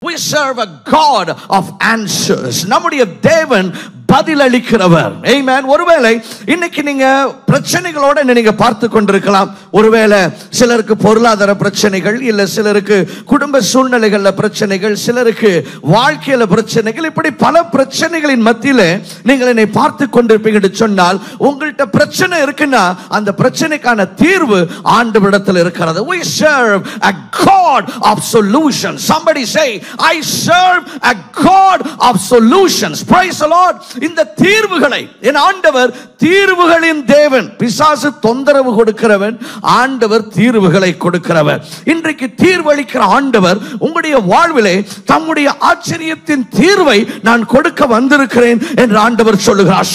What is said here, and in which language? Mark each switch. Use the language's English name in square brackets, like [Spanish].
[English] We serve a God of answers. [Tamil] நம்முடைய தேவன் பதிலளிக்கிறவர். Amen. ஒருவேளை இன்னைக்கு நீங்க பிரச்சனைகளோட நீங்க பார்த்து கொண்டிருக்கலாம். ஒருவேளை சிலருக்கு பொருளாதார பிரச்சனைகள், இல்ல சிலருக்கு குடும்ப சூழ்நிலைகள்ல பிரச்சனைகள், சிலருக்கு வாழ்க்கையில பிரச்சனைகள், இப்படி பல பிரச்சனைகளின் மத்தியில நீங்கள் என்னை பார்த்து கொண்டிருப்பீங்க என்று சொன்னால், உங்கள்கிட்ட பிரச்சனை இருக்குன்னா அந்த பிரச்சனைக்கான தீர்வு ஆண்டவரிடத்தில் இருக்கிறது. [English] We serve a God of solutions. Somebody say, I serve a God of solutions. Praise the Lord. [Tamil] இந்த தீர்வுகளை என் ஆண்டவர் தீர்வுகளின் தேவன். பிசாசு தொந்தரவு கொடுக்கிறவன், ஆண்டவர் தீர்வுகளை கொடுக்கிறவர். இன்றைக்கு தீர்வளிக்கிற ஆண்டவர் உங்களுடைய வாழ்விலே தம்முடைய ஆச்சரியத்தின் தீர்வை நான் கொடுக்க வந்திருக்கிறேன் என்று ஆண்டவர் சொல்லுகிறார்.